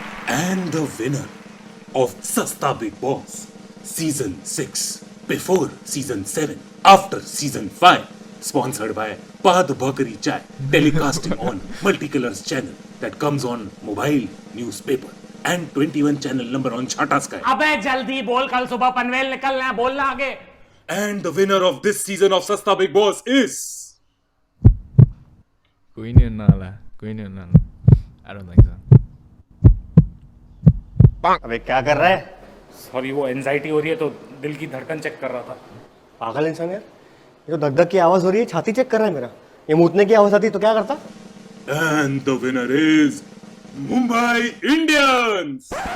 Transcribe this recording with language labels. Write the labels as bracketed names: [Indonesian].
[English] And the winner of Sasta Big Boss Season 6, before Season 7, after Season 5, sponsored by Pad Bhakari Chai, telecasting on Multicolors channel that comes on mobile, newspaper and 21 channel number on Chata Sky. [Hindi] अबे जल्दी बोल, कल सुबह पनवेल निकलना है, बोलना आगे। [English] And the winner of this season of Sasta Big Boss is [Hindi] कोई नहीं होने वाला। [English] I don't think so. [Hindi] अबे क्या कर रहा है? सॉरी, वो एंजाइटी हो रही है तो दिल की धड़कन चेक कर रहा था। पागल इंसान यार, ये तो धक की आवाज हो रही है, छाती चेक कर रहा है मेरा। ये मूतने की आवाज आती तो क्या करता? [English] and the winner is Mumbai Indians.